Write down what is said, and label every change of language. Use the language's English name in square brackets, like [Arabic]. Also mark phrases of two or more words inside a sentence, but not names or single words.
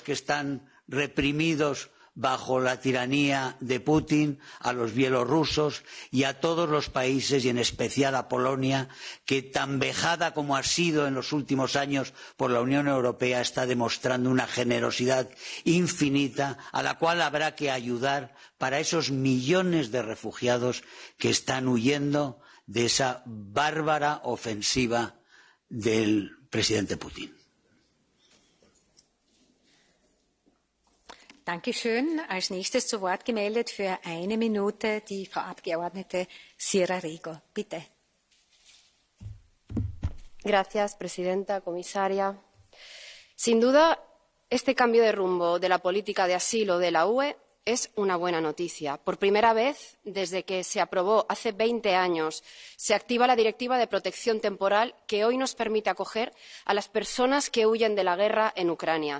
[Spanish] que están reprimidos bajo la tiranía de Putin, a los bielorrusos y a todos los países, y en especial a Polonia, que tan vejada como ha sido en los últimos años por la Unión Europea, está demostrando una generosidad infinita a la cual habrá que ayudar para esos millones de refugiados que están huyendo de esa bárbara ofensiva del presidente Putin. [German] Dankeschön. Als nächstes zu Wort gemeldet für 1 Minute die Frau Abgeordnete Sierra Rigo. Bitte. [Spanish] Gracias, presidenta, comisaria. Sin duda, este cambio de rumbo de la política de asilo de la UE es una buena noticia. Por primera vez, desde que se aprobó hace 20 años, se activa la Directiva de Protección Temporal que hoy nos permite acoger a las personas que huyen de la guerra en Ucrania.